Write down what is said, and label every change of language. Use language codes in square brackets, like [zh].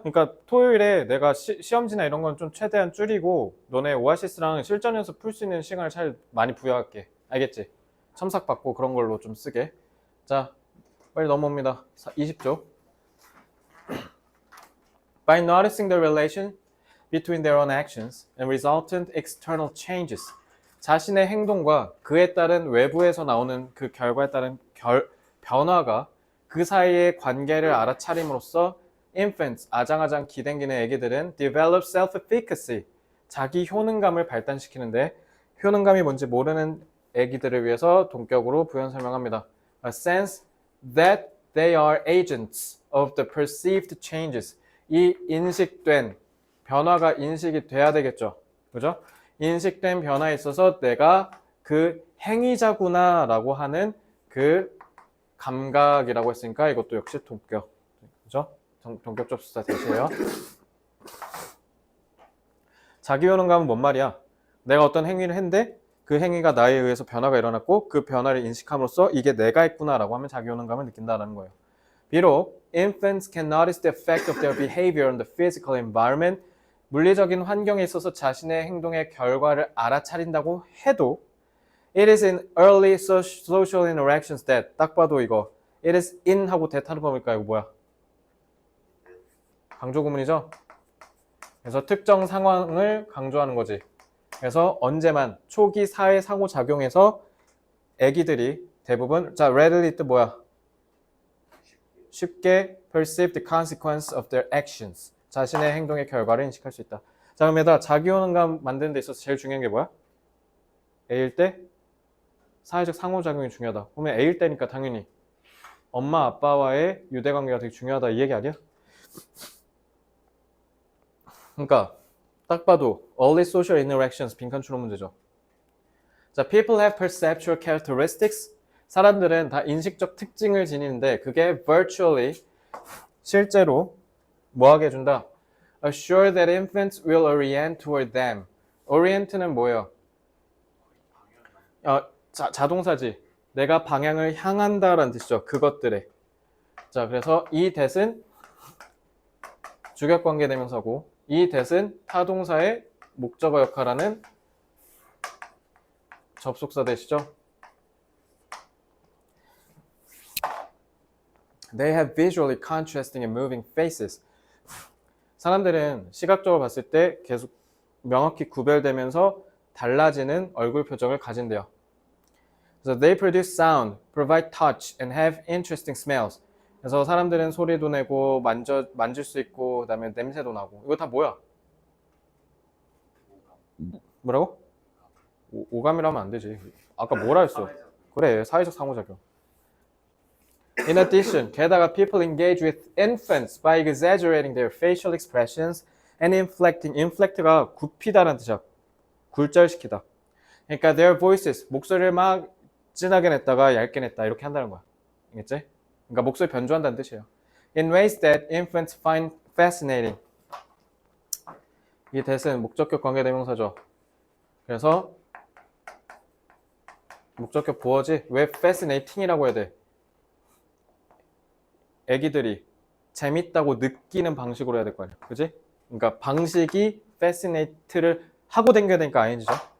[ko] 그러니까 토요일에 내가 시험지나 이런 건 좀 최대한 줄이고 너네 오아시스랑 실전 연습 풀 수 있는 시간을 잘 많이 부여할게. 알겠지? 첨삭 받고 그런 걸로 좀 쓰게. 자, 빨리 넘어옵니다. 20조. [en] By noticing the relation between their own actions and resultant external changes. [ko] 자신의 행동과 그에 따른 외부에서 나오는 그 결과에 따른 변화가 그 사이의 관계를 알아차림으로써 infants, 아장아장 기댕기는 애기들은 [en] develop self-efficacy, [ko] 자기 효능감을 발달시키는데 효능감이 뭔지 모르는 애기들을 위해서 동격으로 부연 설명합니다. [en] A sense that they are agents of the perceived changes. [ko] 이 인식된 변화가 인식이 돼야 되겠죠. 그죠? 인식된 변화에 있어서 내가 그 행위자구나 라고 하는 그 감각이라고 했으니까 이것도 역시 동격. 그죠? 동격 접수사 대시해요. 자기 효능감은 뭔 말이야? 내가 어떤 행위를 했는데 그 행위가 나에 의해서 변화가 일어났고 그 변화를 인식함으로써 이게 내가 했구나 라고 하면 자기 효능감을 느낀다는 거예요. [en] 비록 infants can notice the effect of their behavior on the physical environment, [ko] 물리적인 환경에 있어서 자신의 행동의 결과를 알아차린다고 해도 [en] it is in early social interactions that, [ko] 딱 봐도 이거 [en] it is in [ko] 하고 대타는 범위일까? 이거 뭐야? 강조 구문이죠? 그래서 특정 상황을 강조하는 거지. 그래서 언제만 초기 사회 상호작용에서 애기들이 대부분, 자, readily 뜻 뭐야? [en] 쉽게 perceive the consequence of their actions. [ko] 자신의 행동의 결과를 인식할 수 있다. 자, 그럼 얘들아, 자기 효능감 만드는 데 있어서 제일 중요한 게 뭐야? A일 때 사회적 상호작용이 중요하다. 보면 A일 때니까 당연히 엄마 아빠와의 유대관계가 되게 중요하다 이 얘기 아니야? 그러니까 딱 봐도 [en] early social interactions [ko] 빈칸 추론 문제죠. [en] 자, people have perceptual characteristics. [ko] 사람들은 다 인식적 특징을 지니는데 그게 virtually 실제로 뭐하게 해준다? [en] Assure that infants will orient toward them. [ko] orient는 뭐예요? 자동사지. 내가 방향을 향한다라는 뜻이죠. 그것들에. 자, 그래서 이 that은 주격관계 대명사고 이 that은 타동사의 목적어 역할하는 접속사 대시죠. [en] They have visually contrasting and moving faces. [ko] 사람들은 시각적으로 봤을 때 계속 명확히 구별되면서 달라지는 얼굴 표정을 가진대요. [en] 그래서 they produce sound, provide touch, and have interesting smells. [ko] 그래서 사람들은 소리도 내고 만질 수 있고 그다음에 냄새도 나고. 이거 다 뭐야? 뭐라고? 오감이라면 안 되지. 아까 뭐라 했어? 그래, 사회적 상호작용. [en] In addition, 게다가 people engage with infants by exaggerating their facial expressions and inflecting. [ko] inflect가 굽히다라는 뜻이야. 굴절시키다. 그러니까 [en] their voices, [ko] 목소리를 막 진하게 냈다가 얇게 냈다 이렇게 한다는 거야. 알겠지? 그러니까 목소리 변조한다는 뜻이에요. [en] In ways that infants find fascinating. [ko] 이 that은 목적격 관계대명사죠. 그래서 목적격 보어지 왜 fascinating이라고 해야 돼? 애기들이 재밌다고 느끼는 방식으로 해야 될 거 아니야. 그지? 그러니까 방식이 fascinate를 하고 댕겨야 되니까 ING죠.